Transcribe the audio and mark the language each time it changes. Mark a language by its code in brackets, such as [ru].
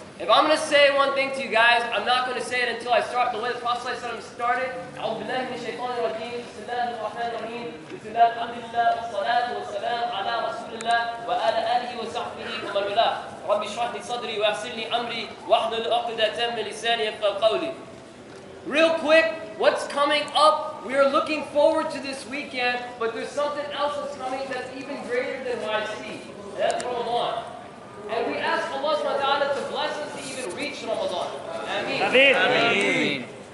[en] If I'm going to say one thing to you guys, I'm not going to say it until I start the way the Prophet ﷺ started. [ar] أعوذ بالله من الشيطان الرجيم. بسم الله الرحمن الرحيم. بسم الله الحمد لله والصلاة والسلام على رسول الله وعلى آله وصحبه ومن والاه. رب اشرح لي صدري ويسر لي أمري واحلل عقدة من لساني يفقهوا قولي. [en] Real quick, what's coming up? We are looking forward to this weekend, but there's something else that's coming that's even greater than YC. That's Ramadan. And we ask Allah subhanahu wa ta'ala to bless us to even reach Ramadan. Ameen. Ameen. Ameen.